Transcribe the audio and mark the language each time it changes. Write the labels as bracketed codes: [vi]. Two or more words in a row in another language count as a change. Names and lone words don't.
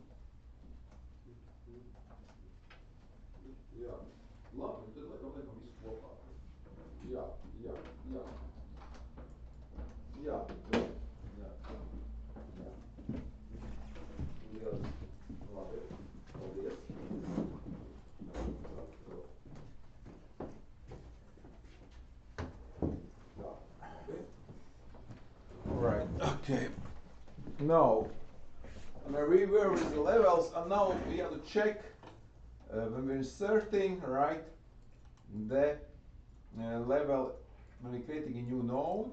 [lv] Jā. Labi, tad liekam visu kopā. Jā. Jā. Lieliski. Labi. Paldies. [en] Alright, okay. Now, I'm going to reverse with the levels, and now we have to check when we're inserting, right, the level when we're creating a new node.